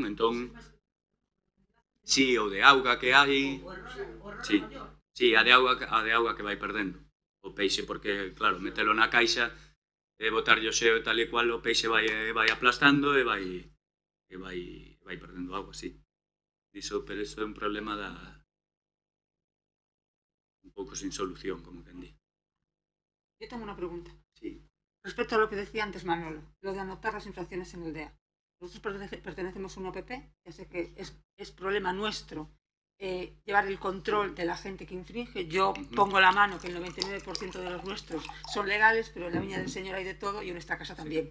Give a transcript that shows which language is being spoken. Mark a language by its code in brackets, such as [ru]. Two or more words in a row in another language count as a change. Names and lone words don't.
[gl] Entón, si, o de auga que hai, si, a de auga que vai perdendo o peixe, porque, claro, metelo na caixa e botarlle o xeo e tal e cual, o peixe vai aplastando e vai perdendo auga, si. Pero iso é un problema un pouco [es] sin solución, [gl] como quen di. [es] Yo tengo una pregunta. Sí. Respecto a lo que decía antes Manolo, lo de anotar las infracciones en el DEA. Nosotros pertenecemos a un OPP, ya sé que es problema nuestro llevar el control de la gente que infringe. Yo pongo la mano que el 99% de los nuestros son legales, pero en la viña del Señor hay de todo y en esta casa también.